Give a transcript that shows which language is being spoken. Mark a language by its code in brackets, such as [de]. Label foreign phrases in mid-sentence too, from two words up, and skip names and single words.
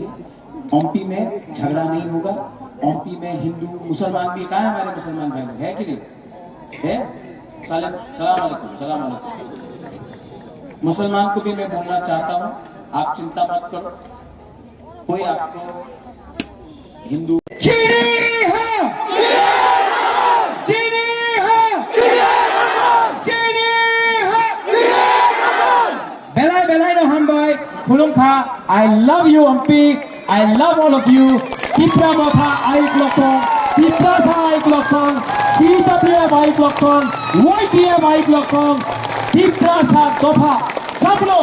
[hi] ओमपी में झगड़ा नहीं होगा। ओमपी में हिंदू मुसलमान भी, कहाँ है हमारे मुसलमान भाई है कि नहीं है? [ar] سلام علیکم، سلام علیکم. [hi] मुसलमान को भी मैं बोलना चाहता हूँ, आप चिंता मत करो, कोई आपको हिंदू [en] I love you, Ampi. I love all of you. [trp] Kipra Motha Aik Lokthong, Kiprasa Aik Lokthong, TWF Aik Lokthong, YTF Aik Lokthong, Kiprasa Topha, [hi] सब लोग